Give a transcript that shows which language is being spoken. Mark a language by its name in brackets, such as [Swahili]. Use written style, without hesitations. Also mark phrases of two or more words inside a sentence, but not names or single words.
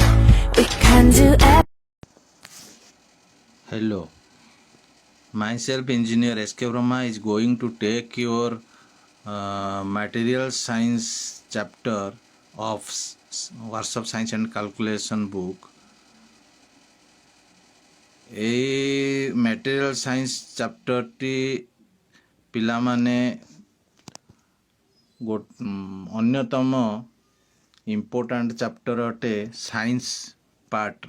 [English] We can do everything. Hello, myself engineer SK Brahma is going to take your material science chapter of Workshop Science and Calculation book. [Odia] এই [English] material science chapter [Odia] ପିଲାମାନେ ଅନ୍ୟତମ [English] important chapter [Odia] ଅଟେ [English] science part.